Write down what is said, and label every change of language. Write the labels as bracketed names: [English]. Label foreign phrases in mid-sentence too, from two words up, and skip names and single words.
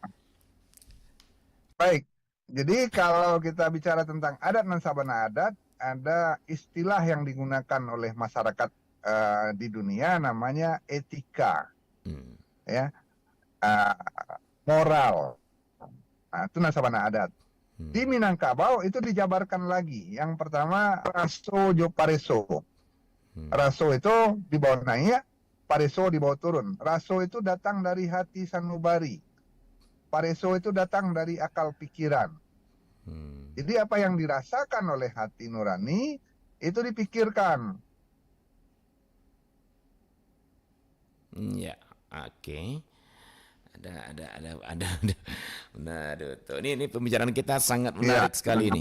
[Indonesian] Baik, jadi kalau kita bicara tentang adat dan [Minangkabau] sabana adat, [Indonesian] ada istilah yang digunakan oleh masyarakat di dunia namanya etika, ya, moral. Nah, itu [Minangkabau] sabana adat. [Indonesian] Di Minangkabau itu dijabarkan lagi. Yang pertama [Minangkabau] raso Jepareso. [Indonesian] Raso itu dibawa naik, pareso dibawa turun. Raso itu datang dari hati sanubari. Pareso itu datang dari akal pikiran. Jadi apa yang dirasakan oleh hati nurani itu dipikirkan. Ya, oke. Ada. Nah, ini pembicaraan kita sangat menarik sekali nih.